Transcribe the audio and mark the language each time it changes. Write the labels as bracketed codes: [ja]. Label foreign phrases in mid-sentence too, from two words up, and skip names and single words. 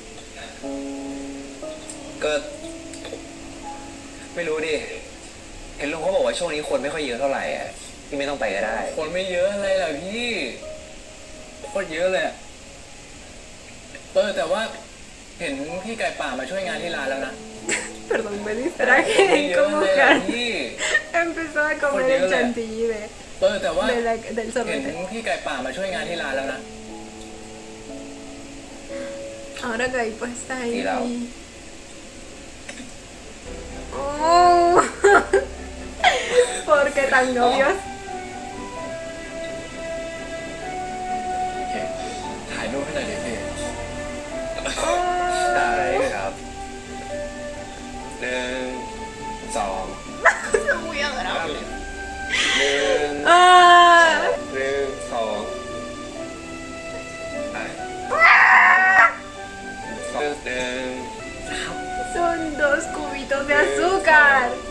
[th] ก็ ไม่รู้ดิ เห็นลุงเขาบอกว่าช่วงนี้คนไม่ค่อยเยอะเท่าไหร่อ่ะพี่ไม่ต้องไปก็ได้ คนไม่เยอะอะไรล่ะพี่โคตรเยอะเลยอะแต่ว่าเห็นพี่ไก่ป่ามาช่วยงานที่ร้านแล้วนะ [es] Perdón, me [th] คน [es] distraje [th] ไม่ [es] en [th] เยอะ [es] cómo [th] เลยอะ [es] Karen [th] พี่ [es] empezó a comer Oye, el hola. chantilly [th] แต่ว่า [es] del [th] เห็น [es] sorbete. [th] พี่ไก่ป่ามาช่วยงานที่ร้านแล้วนะ [es] Ahora Gaipo está ahí. Mira. Oh. ¿Por qué tan novios? [th] ถ่ายรูปให้หน่อยดิพี่ Oh. ได้ครับ1 2 [es] Son muy adorables. [th] 1 Ah. 2 [es] Son 2 cubitos de azúcar.